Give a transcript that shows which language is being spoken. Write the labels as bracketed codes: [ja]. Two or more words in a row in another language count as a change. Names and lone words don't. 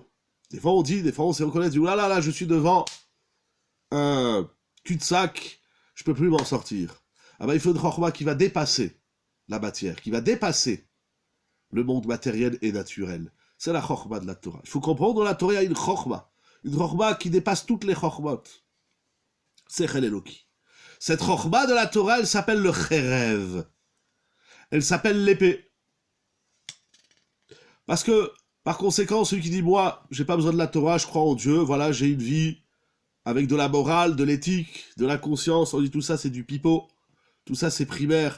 [fr] Des fois on dit, des fois on sait reconnaître, on dit, là, je suis devant un cul-de-sac, je ne peux plus m'en sortir. Ah ben il faut une chokhmah qui va dépasser la matière, qui va dépasser le monde matériel et naturel. C'est la chokhmah de la Torah. Il faut comprendre, dans la Torah, il y a une chokhmah qui dépasse toutes les chokhmot. [he] שכל אלוקי. [fr] Cette chokhmah de la Torah, elle s'appelle le cherev. Elle s'appelle l'épée. Parce que, par conséquent, celui qui dit, moi, j'ai pas besoin de la Torah, je crois en Dieu, voilà, j'ai une vie avec de la morale, de l'éthique, de la conscience, on dit tout ça c'est du pipeau, tout ça c'est primaire.